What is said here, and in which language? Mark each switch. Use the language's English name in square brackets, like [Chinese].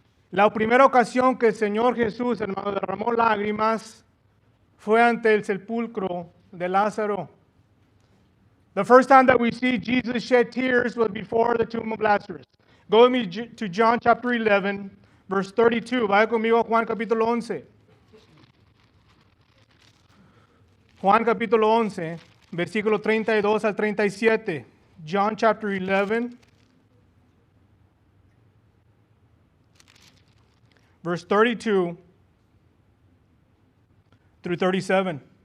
[Spanish] La primera ocasión que el Señor Jesús, hermano, derramó lágrimas fue ante el sepulcro de Lázaro. [English] The first time that we see Jesus shed tears was before the tomb of Lazarus. Go with me to John chapter 11, verse 32. [Spanish] Vaya conmigo a Juan capítulo 11. Juan capítulo 11, versículo 32 al 37. [English] John chapter 11, verse 32 through 37.